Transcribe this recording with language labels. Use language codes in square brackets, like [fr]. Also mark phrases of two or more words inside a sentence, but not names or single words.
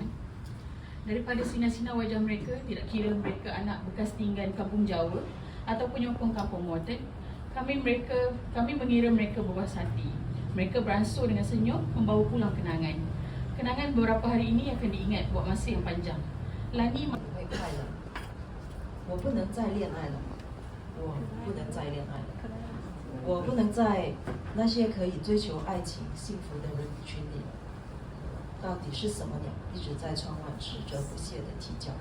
[ms] Daripada sinar-sinar wajah mereka, tidak kira mereka anak bekas tinggal kampung Jawa atau penyokong kampung Moten, kami mengira mereka berpuas hati. Mereka beransur dengan senyum membawa pulang kenangan. Kenangan beberapa hari ini akan diingat buat masa yang panjang. Lani [zh] 会快乐，我不能再恋爱了，我不能再恋爱了，我不能在那些可以追求爱情、幸福的人群里了。到底是什么鸟一直在窗外迟着不懈地啼叫？